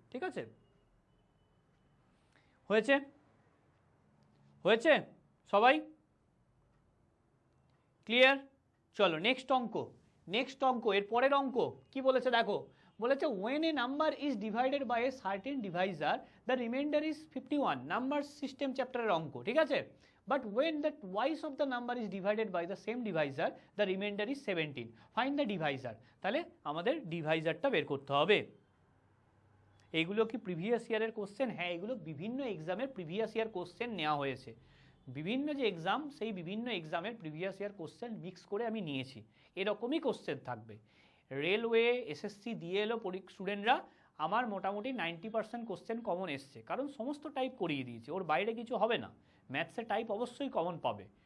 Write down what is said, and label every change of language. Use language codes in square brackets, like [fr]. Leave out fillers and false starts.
[bn] ঠিক আছে, হয়েছে হয়েছে সবাই ক্লিয়ার? চলো নেক্সট অঙ্ক, নেক্সট অঙ্ক, এর পরের অঙ্ক কি বলেছে দেখো, বলেছে [en] when a number is divided by a certain divisor the remainder is 51, [bn] number system চ্যাপ্টারের অঙ্ক। ঠিক আছে, [en] but when the twice of the number is divided by the same divisor the remainder is 17, find the divisor। [bn] তাহলে আমাদের ডিভাইজারটা বের করতে হবে। এইগুলো কি প্রিভিয়াস ইয়ারের কোশ্চেন? হ্যাঁ, এগুলো বিভিন্ন এক্সামের প্রিভিয়াস ইয়ার কোশ্চেন নেওয়া হয়েছে, বিভিন্ন যে এক্সাম সেই বিভিন্ন এক্সামের প্রিভিয়াস ইয়ার কোশ্চেন মিক্স করে আমি নিয়েছি, এরকমই কোশ্চেন থাকবে। রেলওয়ে এসএসসি দিয়ে এলো স্টুডেন্টরা, আমার মোটামুটি 90% কোশ্চেন কমন এসছে, কারণ সমস্ত টাইপ করিয়ে দিয়েছে, ওর বাইরে কিছু হবে না, ম্যাথসের টাইপ অবশ্যই কমন পাবে।